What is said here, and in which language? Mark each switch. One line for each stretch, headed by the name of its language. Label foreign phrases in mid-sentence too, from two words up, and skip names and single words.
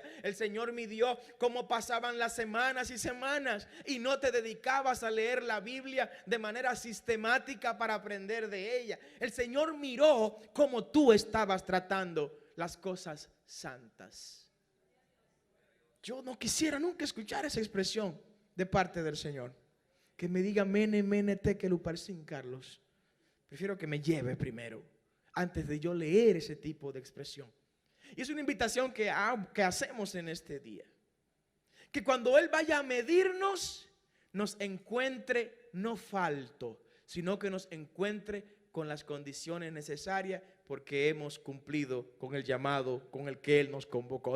Spanish: El Señor midió cómo pasaban las semanas y semanas y no te dedicabas a leer la Biblia de manera sistemática para aprender de ella. El Señor miró cómo tú estabas tratando las cosas santas. Yo no quisiera nunca escuchar esa expresión de parte del Señor, que me diga
Aramaic: מנא מנא תקל ופרסין,
Spanish: Carlos. Prefiero que me lleve primero antes de yo leer ese tipo de expresión. Y es una invitación que hacemos en este día, que cuando Él vaya a medirnos, nos encuentre no falto, sino que nos encuentre con las condiciones necesarias, porque hemos cumplido con el llamado con el que Él nos convocó.